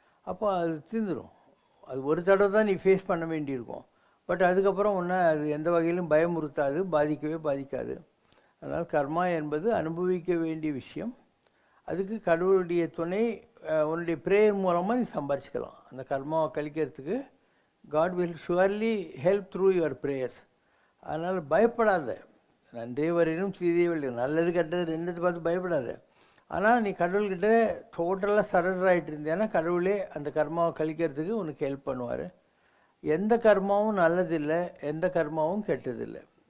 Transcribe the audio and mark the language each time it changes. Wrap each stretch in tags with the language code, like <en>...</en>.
<ta>அப்போ அது தீர்ந்துடும். அது ஒரு தடவை தான் நீ ஃபேஸ் பண்ண வேண்டியிருக்கும். பட் அதுக்கப்புறம் ஒன்றை அது எந்த வகையிலும் பயமுறுத்தாது, பாதிக்காது. அதனால் கர்மா என்பது அனுபவிக்க வேண்டிய விஷயம். அதுக்கு கடவுளுடைய துணை, உன்னுடைய ப்ரேயர் மூலமாக நீ சம்பாரிச்சிக்கலாம். அந்த கர்மாவை கழிக்கிறதுக்கு</ta> <en>God will surely help through your prayers.</en> <ta>அதனால் பயப்படாத. நன்றே வரையினும் தீதே விலகினும், நல்லது கெட்டது ரெண்டு பார்த்து பயப்படாத. ஆனால் நீ கடவுள்கிட்ட டோட்டலாக சரண்டர் ஆகிட்டு இருந்தேன்னா கடவுளே அந்த கர்மாவை கழிக்கிறதுக்கு உனக்கு ஹெல்ப் பண்ணுவார். எந்த கர்மாவும் நல்லதில்லை, எந்த கர்மாவும் கெட்டதில்லை.</ta>